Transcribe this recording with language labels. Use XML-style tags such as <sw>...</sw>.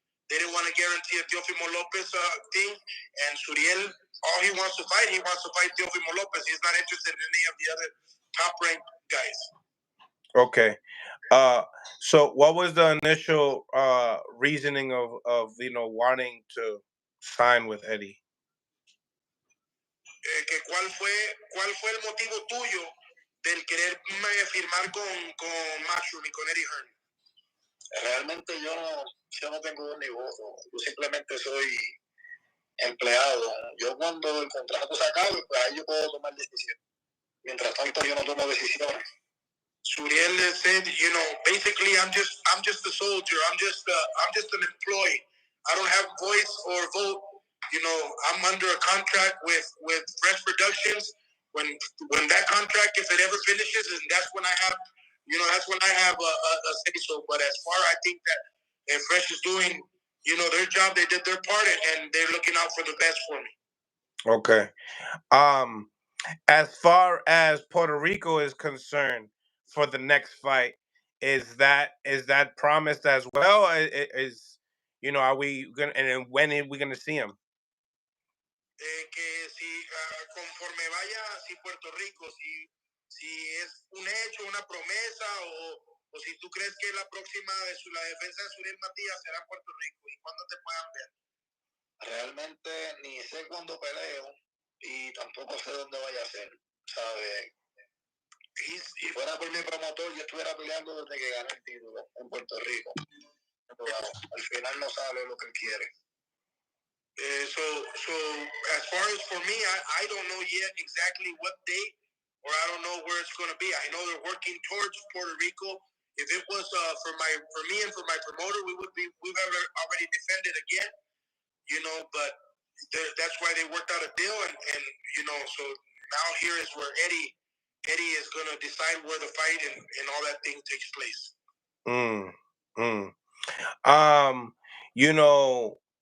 <en>They didn't want to guarantee a Teofimo Lopez thing, and Suriel, all he wants to fight Teofimo Lopez. He's not interested in any of the other top-ranked guys. Okay. So what was the initial reasoning of wanting to sign with Eddie?</en> <es>¿Cuál fue el motivo tuyo del querer firmar con Matchroom y con Eddie Hearn? Realmente yo no tengo ni voz. Yo simplemente soy empleado. Yo cuando el contrato se acabe, pues ahí yo puedo tomar decisiones. Mientras tanto yo no tomo decisiones.</es> <en>Suriel said, basically I'm just a soldier. I'm just an employee. I don't have voice or vote. I'm under a contract with Fresh Productions. When that contract, if it ever finishes, and that's when I have, a say so. But as far, I think that if Fresh is doing, their job, they did their part, and they're looking out for the best for me. Okay. As far as Puerto Rico is concerned, for the next fight, is that promised as well? Are we gonna, and when are we gonna see him?</en> <es>Que si conforme vaya, si Puerto Rico, si es un hecho, una promesa, o si tú crees que la próxima la defensa de Subriel Matías será en Puerto Rico, y cuándo te puedan ver. Realmente ni sé cuándo peleo y tampoco sé dónde vaya a ser, ¿sabes? Si fuera por mi promotor, yo estuviera peleando desde que gané el título en Puerto Rico. Pero al final no sale lo que él quiere.</es> <en>So as far as for me, I don't know yet exactly what date, or I don't know where it's going to be. I know they're working towards Puerto Rico. If it was for me and for my promoter, we've already defended again, but that's why they worked out a deal, and so now here is where Eddie is going to decide where the fight and all that thing takes place.</en>